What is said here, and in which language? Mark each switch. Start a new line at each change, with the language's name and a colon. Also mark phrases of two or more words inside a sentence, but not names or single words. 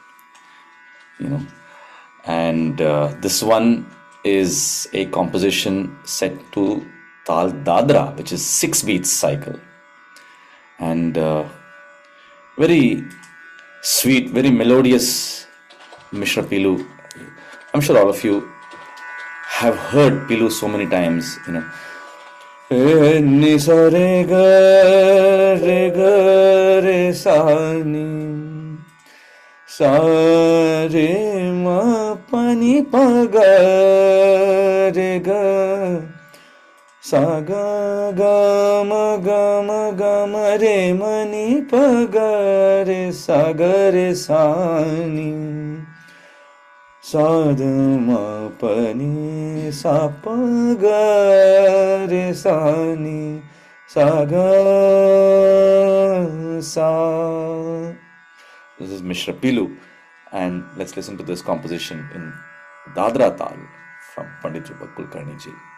English: and this one is a composition set to Tal Dadra, which is 6 beats cycle, and very sweet, very melodious Mishra Pilu. I'm sure all of you have heard Pilu so many times, Ni sa re ga re sa ni sa re ma pa ni pa ga re ga sa ga ma re ma ni pa ga re sa ni sa ma pa ni sa pa ga re sa ni sa ga sa. This is Mishra Pilu, and let's listen to this composition in Dadra Tal from Pandit Rupak Kulkarni ji.